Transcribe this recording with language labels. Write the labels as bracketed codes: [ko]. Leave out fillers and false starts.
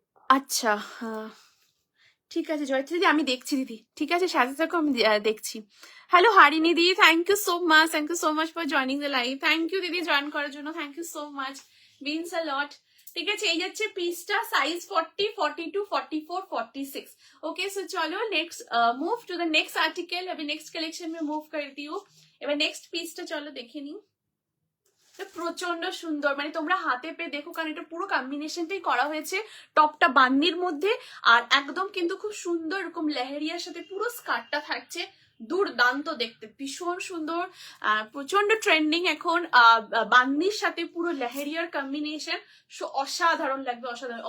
[bn] আচ্ছা ঠিক আছে জয়ত্রী দিদি, আমি দেখছি দিদি, ঠিক আছে? সাথে থাকো, আমি দেখছি। হ্যালো হারিনি দিদি, thank you so much for joining the live. Thank you দিদি জয়েন করার জন্য, thank you so much, means a লট। ঠিক আছে, এই যাচ্ছে পিসটা, সাইজ 40, 42, 44, 46। [hi] ओके सो चलो next [en] Move to the next article. [hi] अभी नेक्स्ट कलेक्शन में मूव करती हूँ। [bn] এবার নেক্সট পিসটা চলো দেখে নিই। প্রচন্ড সুন্দর, মানে তোমরা হাতে পেয়ে দেখো, কারণ এটা পুরো কম্বিনেশনটাই করা হয়েছে টপটা বান্নির মধ্যে আর একদম কিন্তু খুব সুন্দর এরকম লেহেরিয়ার সাথে পুরো স্কার্টটা থাকছে, দুর্দান্ত দেখতে, ভীষণ সুন্দর, প্রচন্ড ট্রেন্ডিং এখন বান্নির সাথে পুরো লেহেরিয়ার কম্বিনেশন, অসাধারণ লাগবে, অসাধারণ।